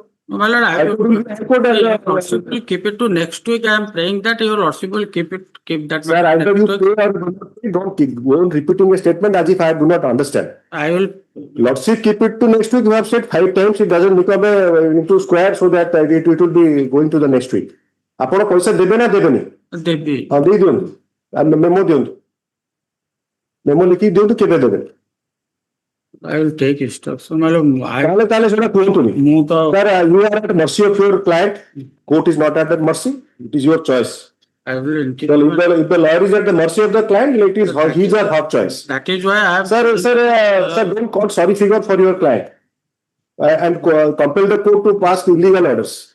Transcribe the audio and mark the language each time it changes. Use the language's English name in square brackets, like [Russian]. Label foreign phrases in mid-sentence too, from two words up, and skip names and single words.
[English] My lord, I will keep it to next week. I am praying that your lordship will keep that. Sir, either you pay or don't go on repeating a statement as if I do not understand. I will. Lordship keep it to next week. You have said 5 times. It doesn't become into square so that it will be going to the next week. [Odia] ଆପଣ ପଇସା ଦେବେ ନା ଦେବେନି? ଦେବି। ହଁ ଦେଇ ଦିଅନ୍ତୁ। ମେମୋ ଦିଅନ୍ତୁ। ମେମୋ ଲେଖିକି ଦିଅନ୍ତୁ କେବେ ଦେବେ? [English] I will take instruction. [Odia] ତାହେଲେ ସେଟା କୁହନ୍ତୁନି। [English] Sir, you are at the mercy of your client. Court is not at that mercy. It is your choice. I will. If the lawyer is at the mercy of the client, it is his or her choice. That is why I have. Sir, don't quote sorry figure for your client and compel the court to pass illegal orders.